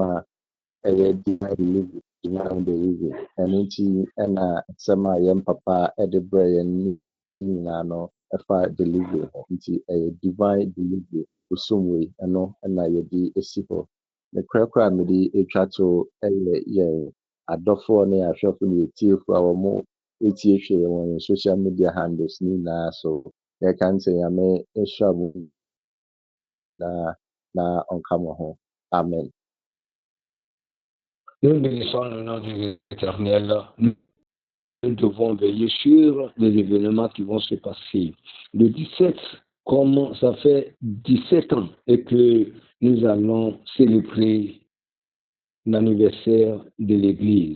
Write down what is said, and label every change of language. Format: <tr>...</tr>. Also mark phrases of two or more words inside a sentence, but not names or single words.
<ak>a ɛyɛ</ak> <en>divine delivery</en> <ak>ɛno nti ɛna nsɛm a yɛn papa ɛde brɛ yɛn nyinaa no ɛfa delivery ho nti ɛyɛ</ak> <en>divine delivery</en> <ak>bosom wei ɛno ɛna yɛde esi hɔ ne korakora a mede atwa to ɛyɛ yɛn adɔfoɔ ne ahwɛfo ne yɛtiefo a wɔn etie hwɛ yɛn wɔ yɛn</ak> <en>social media handles</en> <ak>ne nyinaa so yɛka ne sɛ Nyame ɛhyira mo na ɔnka mo ho amen.</ak> <fr>Nous bénissons le nom de l'Éternel. Nous devons veiller sur les événements qui vont se passer. Le 17, comme ça fait 17 ans et que nous allons célébrer l'anniversaire de l'Église.</fr>